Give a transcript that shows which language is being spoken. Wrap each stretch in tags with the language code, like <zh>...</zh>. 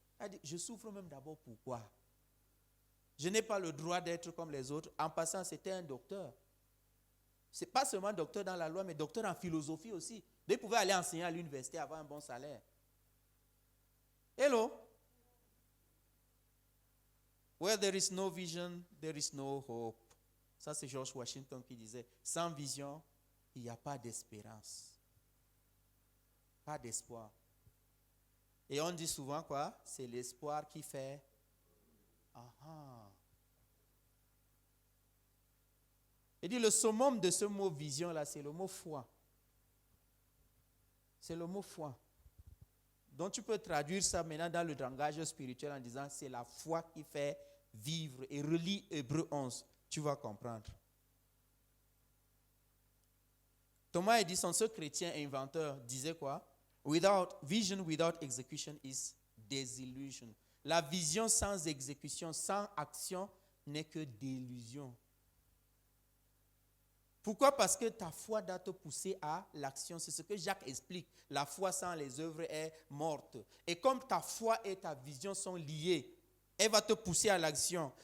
<fr>Il a dit, je souffre même d'abord pourquoi? Je n'ai pas le droit d'être comme les autres. En passant, c'était un docteur. Ce n'est pas seulement docteur dans la loi, mais docteur en philosophie aussi. Il pouvait aller enseigner à l'université, avoir un bon salaire.</fr> <en>Hello? Where there is no vision, there is no hope.</en> <fr>Ça, c'est George Washington qui disait, sans vision, il n'y a pas d'espérance. Pas d'espoir. Et on dit souvent quoi? C'est l'espoir qui fait. Il dit le summum de ce mot vision là, c'est le mot foi. C'est le mot foi. Donc tu peux traduire ça maintenant dans le langage spirituel en disant c'est la foi qui fait vivre. Et relis Hébreux 11, tu vas comprendre. Thomas Edison, ce chrétien inventeur, disait quoi?</fr> <en>Vision without execution is desillusion.</en> <fr>La vision sans exécution, sans action, n'est que délusion. Pourquoi? Parce que ta foi doit te pousser à l'action. C'est ce que Jacques explique. La foi sans les œuvres est morte. Et comme ta foi et ta vision sont liées, elle va te pousser à l'action.</fr>